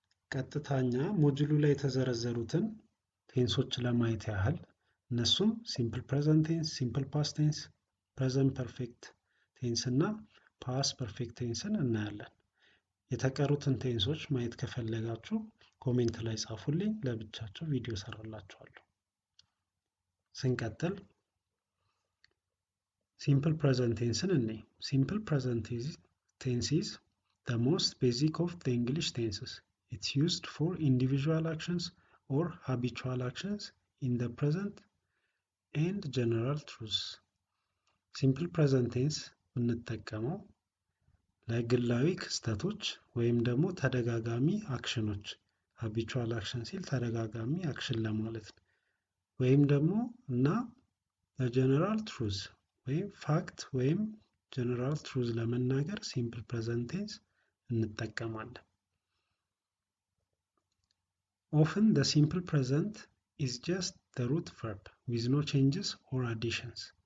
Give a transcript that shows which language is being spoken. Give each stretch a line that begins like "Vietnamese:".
Amharic: ቀጥታኛ ሞጁሉ ላይ የተዘረዘሩትን ቴንሶች ለማየት ያህል እነሱም ሲምፕል ፕሬዘንት ቴንስ፣ ሲምፕል ፓስት ቴንስ፣ ፕሬዘንት ፐርፌክት ቴንስ እና ፓስት ፐርፌክት ቴንስን እናያለን። የተቀሩትን ቴንሶች ማየት ከፈለጋችሁ ኮሜንት ላይ ጻፉልኝ፣ ለብቻቸው ቪዲዮ ሰራላችኋለሁ። ስንቀጥል ሲምፕል ፕሬዘንት ቴንስን እንይ። ሲምፕል ፕሬዘንት ቴንስ
English: is the most basic of the English tenses. It's used for individual actions or habitual actions in the present and general truths.
Amharic: ሲምፕል ፕሬዘንት ቴንስ የምንጠቀመው ለግላዊ ክስተቶች ወይም ደግሞ ተደጋጋሚ አክሽኖች፣
English: habitual action
Amharic: ሲል ተደጋጋሚ አክሽን ለማለት ነው። ወይም ደግሞ እና ለጀነራል ትሩዝ ወይም ፋክት ወይም ጀነራል ትሩዝ ለመናገር ሲምፕል ፕሬዘንት ቴንስ እንጠቀማለን።
English: Often the simple present is just the root verb with no changes or additions.